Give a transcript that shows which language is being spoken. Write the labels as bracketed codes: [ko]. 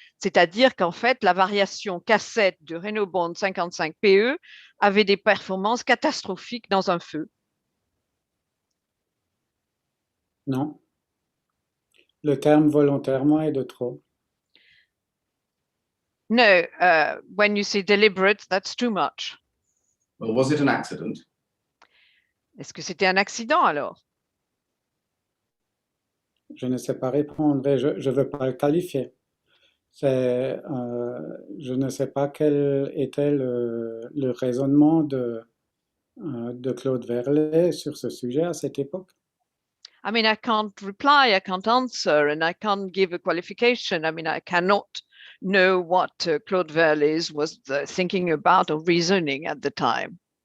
[fr] C'est-à-dire qu'en fait, la variation cassette de Renobond 55 PE avait des performances catastrophiques dans un feu. Non. Le terme volontairement est de trop. [en] No, when you say deliberate, that's too much. Well, was it an accident? [fr] Est-ce que c'était un accident alors? Je ne sais pas répondre et je ne veux pas le qualifier. Je ne sais pas quel était le raisonnement de Claude Verlet sur ce sujet à cette époque. [en] I mean, I can't reply, I can't answer, and I can't give a qualification. I mean, I cannot know what Claude Verlet was thinking about or reasoning at the time.